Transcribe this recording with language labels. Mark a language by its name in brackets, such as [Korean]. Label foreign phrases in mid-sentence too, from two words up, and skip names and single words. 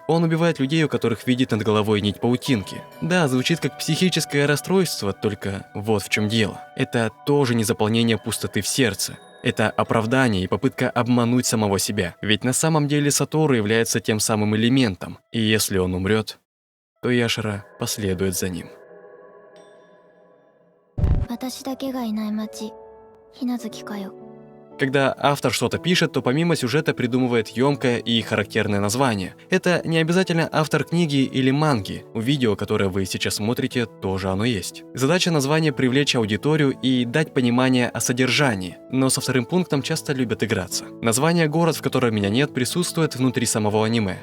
[Russian] Он убивает людей, у которых видит над головой нить паутинки. Да, звучит как психическое расстройство, только вот в чем дело. Это тоже не заполнение пустоты в сердце. Это оправдание и попытка обмануть самого себя. Ведь на самом деле Сатору является тем самым элементом. И если он умрет, то Яшера последует за ним. [Japanese] 私だけがいない街、ひなずきかよ。 [Russian] Когда автор что-то пишет, то помимо сюжета придумывает ёмкое и характерное название. Это не обязательно автор книги или манги. У видео, которое вы сейчас смотрите, тоже оно есть. Задача названия — привлечь аудиторию и дать понимание о содержании. Но со вторым пунктом часто любят играться. Название «Город, в котором меня нет» присутствует внутри самого аниме.